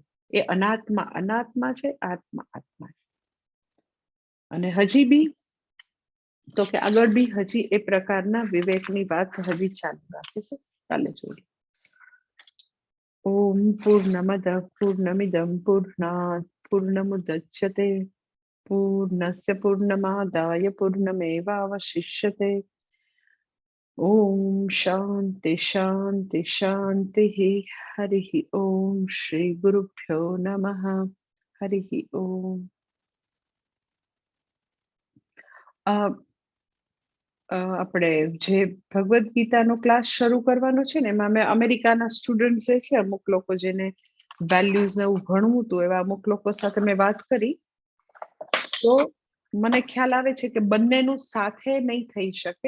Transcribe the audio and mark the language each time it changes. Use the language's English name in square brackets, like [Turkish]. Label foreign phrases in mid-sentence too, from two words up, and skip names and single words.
[Gujarati] એ અનાત્મા અનાત્મા છે, આત્મા આત્મા છે. અને હજી બી તો કે આગળ બી હજી એ પ્રકારના વિવેકની વાત હજી ચાલુ રાખે છે. ચાલે જોઈએ. [Sanskrit] ઓમ પૂર્ણમદ પૂર્ણમિદમ પૂર્ણાત પૂર્ણમુદચ્યતે પૂર્ણસ્ય પૂર્ણમાદાય પૂર્ણમેવાવશિષ્યતે ओम शांति शांति शांति। हरि ओम। श्री गुरुभ्यो नमः। हरि ओम। [Gujarati] આપણે જે ભગવદ ગીતાનો ક્લાસ શરૂ કરવાનો છે ને એમાં મેં અમેરિકાના સ્ટુડન્ટ જે છે અમુક લોકો જેને વેલ્યુઝ ને એવું ભણવું હતું એવા અમુક લોકો સાથે મેં વાત કરી તો મને ખ્યાલ આવે છે કે બંનેનું સાથે નહીં થઈ શકે.